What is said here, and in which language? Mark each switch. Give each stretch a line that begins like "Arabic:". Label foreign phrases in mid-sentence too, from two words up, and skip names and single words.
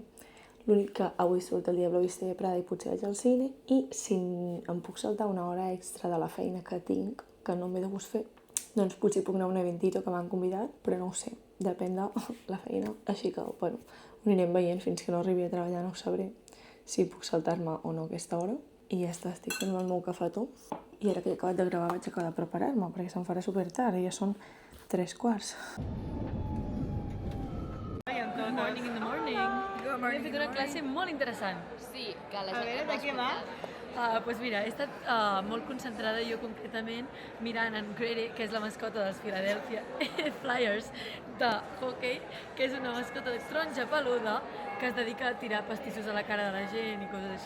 Catalan: L'únic que avui surt el dia Blau Vista de Prada i potser vaig al cine, i si em puc saltar una hora extra de la feina que tinc, que no m'he de gust fer, doncs potser puc anar a un eventito que m'han convidat, però no ho sé, depèn de la feina. Així que, bueno, ho anirem veient fins que no arribi a treballar, no ho sabré si puc saltar-me o no aquesta hora. I ja està, estic fent el meu cafetó. I ara que he acabat de gravar vaig acabar de preparar-me, perquè se'm farà supertard, ja són 3:15.
English: Good morning in the morning.
Catalan: Hem fet una classe molt interessant. Sí, que la A gent veure, que de què va? Doncs mira, he estat molt concentrada jo concretament mirant en Grady, que és la mascota dels Philadelphia Flyers de hockey, que és una mascota de taronja peluda que es dedica a tirar pastissos a la cara de la gent i coses així.